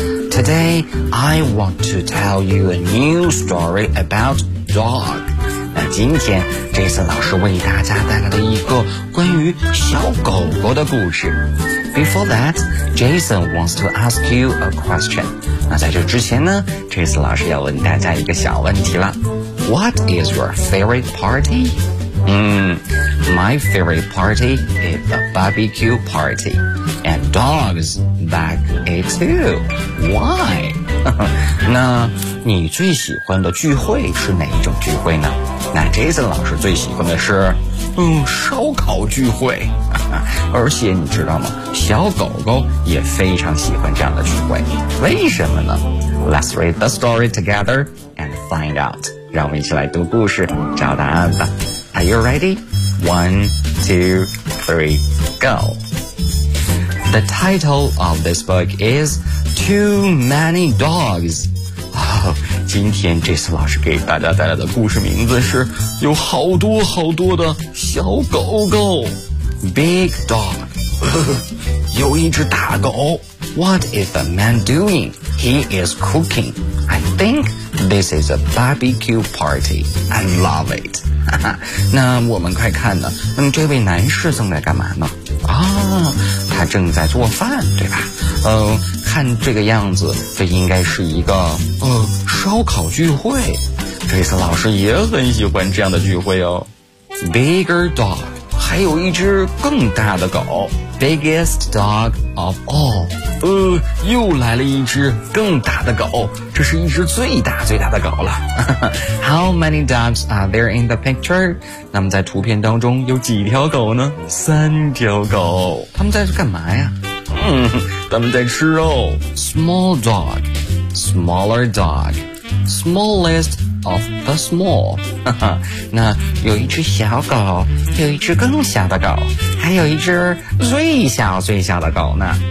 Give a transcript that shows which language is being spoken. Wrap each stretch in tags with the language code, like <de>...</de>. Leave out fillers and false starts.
<en>Today, I want to tell you a new story about dog.</en> <zh>那今天 Jason 老师为大家带来了一个关于小狗狗的故事。</zh> <en>Before that, Jason wants to ask you a question.</en> <zh>那在这之前呢， Jason 老师要问大家一个小问题了。</zh> <en>What is your favorite party? My favorite party is the barbecue party. And dogs back it too. Why?</en> <zh>那你最喜欢的聚会是哪一种聚会呢？那 Jason 老师最喜欢的是烧烤聚会。而且你知道吗？小狗狗也非常喜欢这样的聚会。为什么呢？</zh> <en>Let's read the story together and find out.</en> <zh>让我们一起来读故事，找答案吧。</zh> <en>Are you ready? 1, 2, 3, go. The title of this book is Too Many Dogs.</en> <zh>今天 Jason 老师给大家带来的故事名字是有好多好多的小狗狗。</zh> <en>Big dog.</en> <zh>有一只大狗。</zh> <en>What is the man doing? He is cooking. I think this is a barbecue party. I love it.</en> <zh>那我们快看呢，这位男士正在干嘛呢？他正在做饭，对吧？看这个样子，这应该是一个烧烤聚会。这次老师也很喜欢这样的聚会哦。</zh> <en>Bigger dog，</en> <zh>还有一只更大的狗。</zh> <en>Biggest dog of all，</en> <zh>又来了一只更大的狗，这是一只最大最大的狗了。</zh> <en>How many dogs are there in the picture？</en> <zh>那么在图片当中有几条狗呢？三条狗。他们在干嘛呀？他们在吃肉。</zh> <en>Small dog， smaller dog， smallest of the small。</en> <zh>那有一只小狗，有一只更小的狗，还有一只最小最小的狗呢。</zh>